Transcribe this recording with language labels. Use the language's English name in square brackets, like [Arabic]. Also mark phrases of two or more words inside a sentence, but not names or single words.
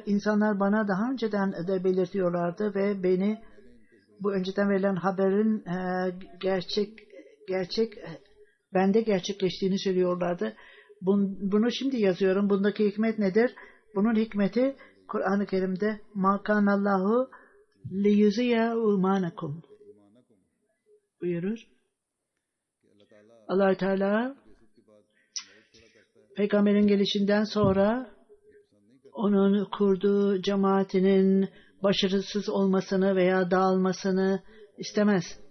[Turkish] İnsanlar bana daha önceden de belirtiyorlardı ve beni bu önceden verilen haberin gerçek bende gerçekleştiğini söylüyorlardı. Bunu şimdi yazıyorum. Bundaki hikmet nedir? Bunun hikmeti Kur'an-ı Kerim'de [Arabic] مَا كَانَ اللّٰهُ لِيُزِيَ اُمَانَكُمْ [Turkish] buyurur. Allah-u Teala Peygamberin gelişinden sonra onun kurduğu cemaatinin başarısız olmasını veya dağılmasını istemez.